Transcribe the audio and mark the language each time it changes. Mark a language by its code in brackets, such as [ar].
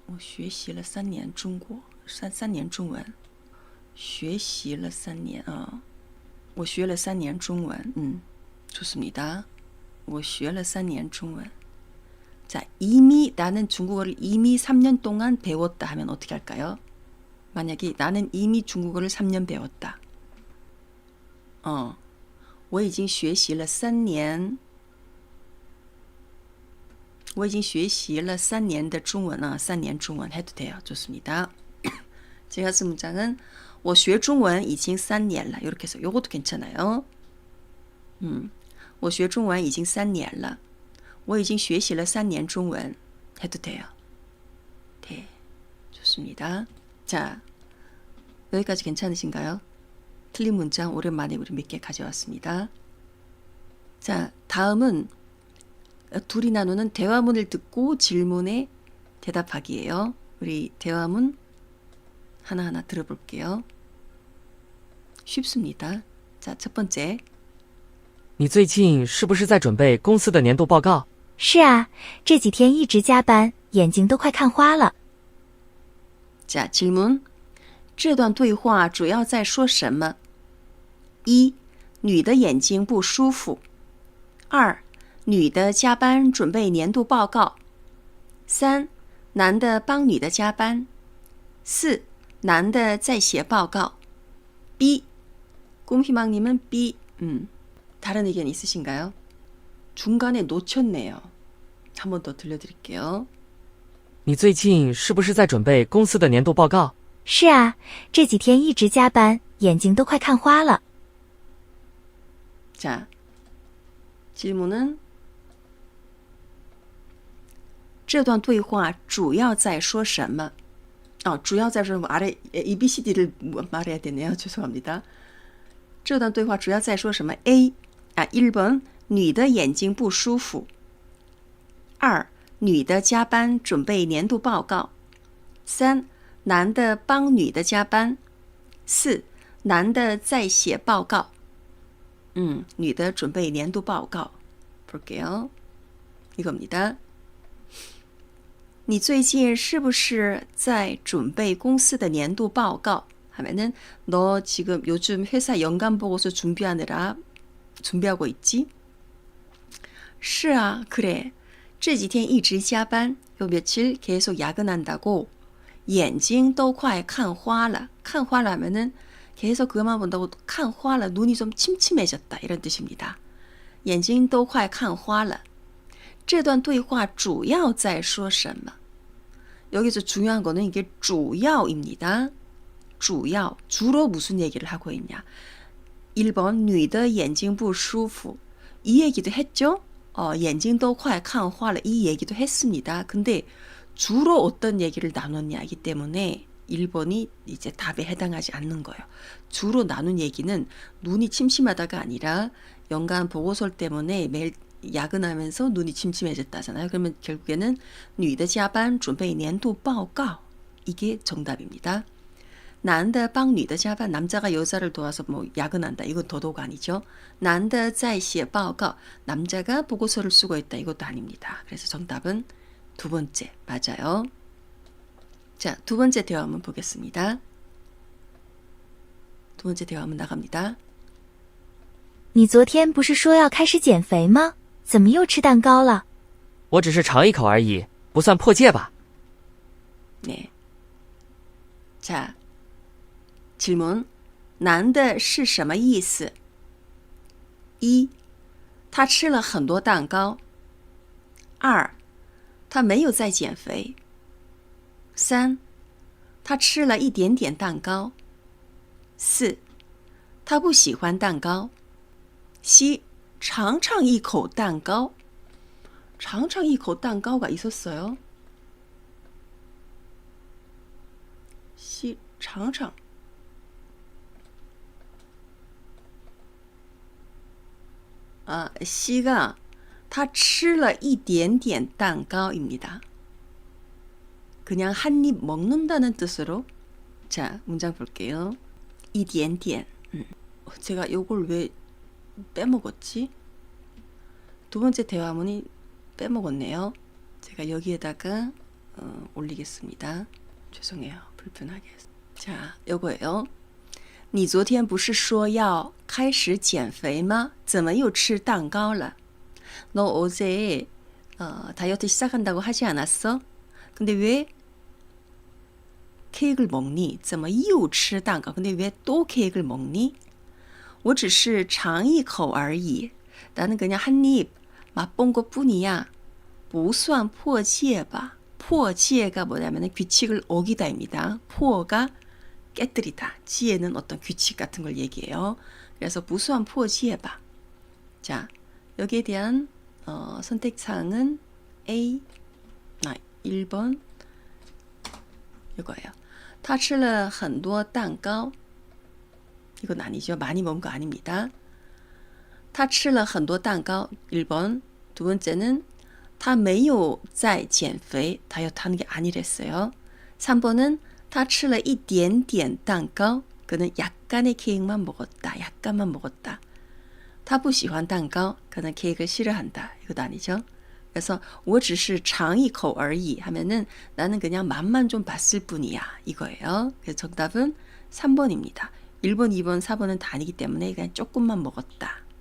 [zh] 我学习了3年中国3年中文.学习了3年我学了3年中文. [ko] 좋습니다. [zh] 我学了3年中文. [ko] 자, 이미 나는 중국어를 이미 3년 동안 배웠다 하면 어떻게 할까요? 만약에 나는 이미 중국어를 3년 배웠다. [zh] 我已经学习了3年. 我已经学习了3年的中文3年中文 [ko] 해도 돼요. 좋습니다. 제가 쓴 문장은 [zh] 我学中文已经3年了. [ko] 이렇게 해서 요것도 괜찮아요. [zh] 我学中文已经3年了. 我已经学习了3年中文 [ko] 해도 돼요. 네, 좋습니다. 자, 여기까지 괜찮으신가요? 틀린 문장 오랜만에 우리 몇 개 가져왔습니다. 자, 다음은 둘이 나누는 대화문을 듣고 질문에 대답하기예요. 우리 대화문 하나하나 들어볼게요. 쉽습니다. 자, 첫 번째. [zh] 你最近是不是在准备公司的年度报告？是啊，这几天一直加班，眼睛都快看花了。 [ko] 자, 질문. [zh] 这段对话主要在说什么？ 1. 女的眼睛不舒服。2. 女的加班准备年度报告。 3. 男的帮女的加班。4. 男的在写报告。B. [ko] 꿈희망님은 [zh] B. [ko] 다른 의견 있으신가요? 중간에 놓쳤네요. 한 번 더 들려드릴게요. [zh] 你最近是不是在准备公司的年度报告？是啊，这几天一直加班，眼睛都快看花了。 [ko] 자, 질문은 [zh] 这段对话主要在说什么? 주要在说什么? [ko] 아래 ABCD를 말해야 되네요. 죄송합니다. [zh] 这段对话主要在说什么? A. 1번 女的眼睛不舒服。 2. 女的加班准备年度报告。 3. 男的帮女的加班。4. 男的在写报告。女的准备年度报告。 [ko] 볼게요. 이겁니다. [zh] 你最近是不是在准备公司的年度报告? [ko] 하면은 너 지금 요즘 회사 연간 보고서 준비하고 있지? [zh] 是啊, [ko] 그래. [zh] 这几天一直加班, [ko] 요 며칠 계속 야근한다고. [zh] 眼睛都快看花了. 看花了 [ko] 하면은 계속 그것만 본다고 看花了, 눈이 좀 침침해졌다 이런 뜻입니다. [zh] 眼睛都快看花了. 这段对话主要在说什么? [ko] 여기서 중요한 거는 이게 主要입니다. 主要, 주로 무슨 얘기를 하고 있냐. 1번 [zh] 女的眼睛不舒服. [ko] 이 얘기도 했죠? [zh] 眼睛都快看花了. [ko] 이 얘기도 했습니다. 근데 주로 어떤 얘기를 나눴냐이기 때문에 1번이 이제 답에 해당하지 않는 거예요. 주로 나눈 얘기는 눈이 침침하다가 아니라 연간 보고서 때문에 매일 야근하면서 눈이 침침해졌다잖아요. 그러면 결국에는 [zh] 女的加班准备年度报告 [ko] 이게 정답입니다. [zh] 男的帮女的加班, [ko] 남자가 여자를 도와서 뭐 야근한다. 이건 더더욱 아니죠. [zh] 男的在写报告, [ko] 남자가 보고서를 쓰고 있다. 이것도 아닙니다. 그래서 정답은 두 번째 맞아요. 자, 두 번째 대화문 보겠습니다. 두 번째 대화문 나갑니다. [zh] 你昨天不是说要开始减肥吗？怎么又吃蛋糕了？我只是尝一口而已，不算破戒吧？ [ko] 네. 자, 질문. [zh] 男的是什么意思？一，他吃了很多蛋糕。二，他没有在减肥。三，他吃了一点点蛋糕。四，他不喜欢蛋糕。C，尝尝一口蛋糕。尝尝一口蛋糕가 [ko] 있었어요. [zh] C，尝尝。 C가 他吃了一点点蛋糕 [ko] 입니다. 그냥 한 입 먹는다는 뜻으로. 자, 문장 볼게요. 一点点.제가 요걸 왜 빼먹었지? 두 번째 대화문이 빼먹었네요. 제가 여기에다가 올리겠습니다. 죄송해요. 불편하게 해서. 자, 요거예요. [zh] 你昨天不是说要开始减肥吗？怎么又吃蛋糕了？ [ko] 너 어제 다이어트 시작한다고 하지 않았어? 근데 왜 케이크를 먹니? [zh] 怎么又吃蛋糕? [ko] 근데 왜 또 케이크를 먹니? [zh] 我只是尝一口而已. [ko] 나는 그냥 한 입 맛본 것 뿐이야. [zh] 不算破戒吧? [ko] 破戒가 뭐냐면 규칙을 어기다입니다. 포가 깨뜨리다. 지혜는 어떤 규칙 같은 걸 얘기해요. 그래서 [zh] 不算破戒吧. [ko] 자, 여기에 대한 선택사항은 A, 1번 이거예요. [zh] 他吃了很多蛋糕. [ko] 이건 아니죠. 많이 먹은 거 아닙니다. [zh] 他吃了很多蛋糕. [ko] 1번. 두 번째는 [zh] 他没有在减肥. [ko] 다이어트 하는 게 아니랬어요. 3번은 [zh] 他吃了一点点蛋糕. [ko] 그는 약간의 케이크만 먹었다. 약간만 먹었다. [zh] 他不喜欢蛋糕. [ko] 그는 케이크를 싫어한다. 이것도 아니죠. 그래서 [zh] 我只是尝一口而已 [ko] 하면은 나는 그냥 맛만 좀 봤을 뿐이야. 이거예요. 그래서 정답은 3번입니다. 1번, 2번, 4번은 다 아니기 때문에 그냥 조금만 먹었다.